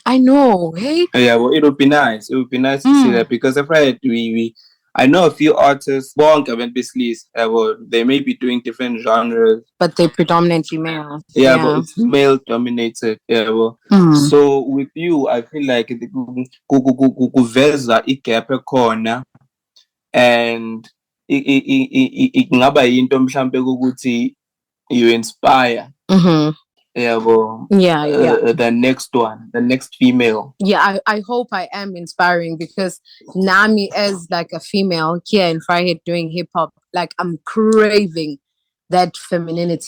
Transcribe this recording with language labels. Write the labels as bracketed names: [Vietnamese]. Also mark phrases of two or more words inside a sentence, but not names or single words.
[English] I know, hey? Yeah, well, it would be nice. It would be nice to see that, because if I know a few artists, well, they may be doing different genres, but they're predominantly male. Yeah, but it's male dominated. Yeah, well. So with you, I feel like [Zulu] kuveza igap ekhona, [English] and [Zulu] ingaba yinto mhlambe ukuthi [English] you inspire yabo the next one, the next female. Yeah, I hope I am inspiring because Nami as like a female here in Vryheid doing hip hop, like I'm craving that femininity.